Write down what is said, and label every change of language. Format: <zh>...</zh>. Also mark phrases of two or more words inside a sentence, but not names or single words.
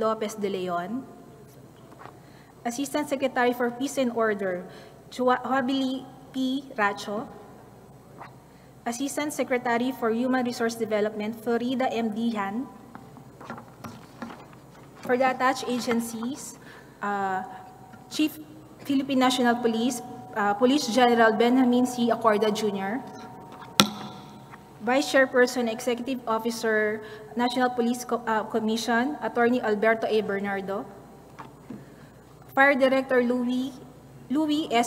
<en>Lopez de Leon, Assistant Secretary for Peace and Order Juabili P. Racho, Assistant Secretary for Human Resource Development Florida M. Dihan. For the attached agencies, Chief Philippine National Police, Police General Benjamin C. Acorda Jr., Vice Chairperson, Executive Officer, National Police Commission, Attorney Alberto A. Bernardo, Fire Director Louis S.</en>